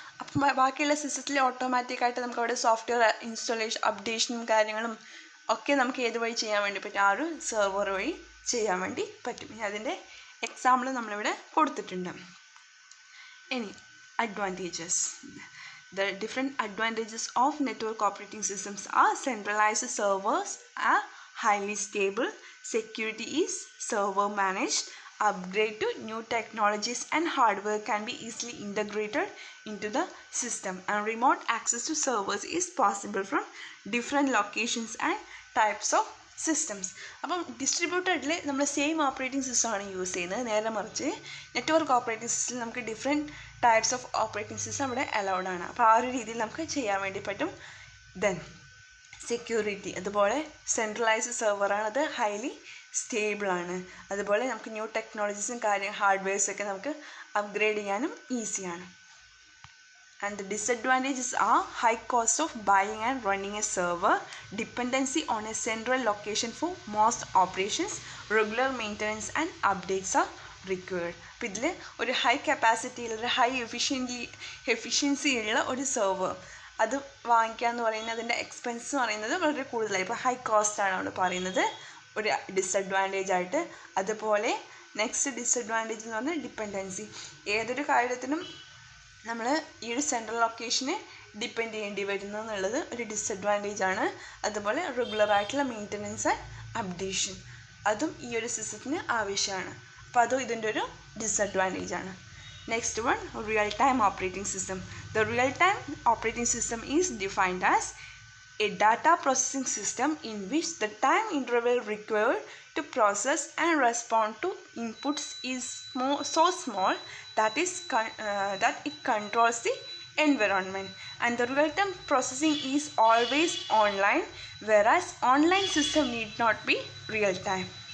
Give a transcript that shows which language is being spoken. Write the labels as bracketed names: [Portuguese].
[Malayalam] അപ്പം ബാക്കിയുള്ള സിസ്റ്റത്തിൽ ഓട്ടോമാറ്റിക്കായിട്ട് നമുക്ക് അവിടെ സോഫ്റ്റ്വെയർ ഇൻസ്റ്റാളേഷൻ, അപ്ഡേഷനും കാര്യങ്ങളും ഒക്കെ നമുക്ക് ഏത് വഴി ചെയ്യാൻ വേണ്ടി പറ്റും? ആ ഒരു സെർവർ വഴി ചെയ്യാൻ വേണ്ടി പറ്റും. ഇനി അതിൻ്റെ എക്സാമ്പിൾ നമ്മളിവിടെ കൊടുത്തിട്ടുണ്ട്. ഇനി advantages. [English] The different advantages of network operating systems are centralized servers are highly stable, security is server managed, upgrade to new technologies and hardware can be easily integrated into the system, and remote access to servers is possible from different locations and types of systems. [Malayalam] അപ്പം ഡിസ്ട്രിബ്യൂട്ടഡിൽ നമ്മൾ same operating സിസ്റ്റമാണ് use ചെയ്യുന്നത്. നേരെ മറിച്ച് network operating സിസ്റ്റത്തിൽ നമുക്ക് different types of operating system ഇവിടെ allowed ആണ്. അപ്പോൾ ആ ഒരു രീതിയിൽ നമുക്ക് ചെയ്യാൻ വേണ്ടി പറ്റും. ദെൻ സെക്യൂരിറ്റി, അതുപോലെ സെൻട്രലൈസ്ഡ് സെർവറാണ്, അത് ഹൈലി സ്റ്റേബിളാണ്. അതുപോലെ നമുക്ക് ന്യൂ ടെക്നോളജീസും ഹാർഡ്വെയർസൊക്കെ നമുക്ക് അപ്ഗ്രേഡ് ചെയ്യാനും ഈസിയാണ്. [English] And the disadvantages are high cost of buying and running a server, dependency on a central location for most operations, regular maintenance and updates are required. [Malayalam] അപ്പോൾ ഇതിൽ ഒരു ഹൈ കപ്പാസിറ്റിയിൽ ഒരു ഹൈ എഫിഷ്യൻസി ഉള്ള ഒരു server അത് വാങ്ങിക്കുക എന്ന് പറയുന്നത് അതിൻ്റെ എക്സ്പെൻസ് എന്ന് പറയുന്നത് വളരെ കൂടുതലായി. ഇപ്പോൾ ഹൈ കോസ്റ്റാണ് അവിടെ പറയുന്നത് ഒരു ഡിസഡ്വാൻറ്റേജ് ആയിട്ട്. അതുപോലെ നെക്സ്റ്റ് ഡിസഡ്വാൻറ്റേജ് എന്ന് പറഞ്ഞാൽ ഡിപ്പെൻഡൻസി. ഏതൊരു കാര്യത്തിനും നമ്മൾ ഈ ഒരു സെൻട്രൽ ലൊക്കേഷനെ ഡിപ്പെൻഡ് ചെയ്യേണ്ടി വരുന്നു എന്നുള്ളത് ഒരു ഡിസഡ്വാൻറ്റേജ് ആണ്. അതുപോലെ റെഗുലറായിട്ടുള്ള മെയിൻ്റനൻസ് ആൻഡ് അപ്ഡേഷൻ അതും ഈ ഒരു സിസ്റ്റത്തിന് ആവശ്യമാണ്. അപ്പോൾ അതും ഇതിൻ്റെ ഒരു ഡിസഡ്വാൻറ്റേജ് ആണ്. Next one, real time operating system. [English] The real time operating system is defined as a data processing system in which the time interval required to process and respond to inputs is so small that it controls the environment, and the real-time processing is always online, whereas online system need not be real-time.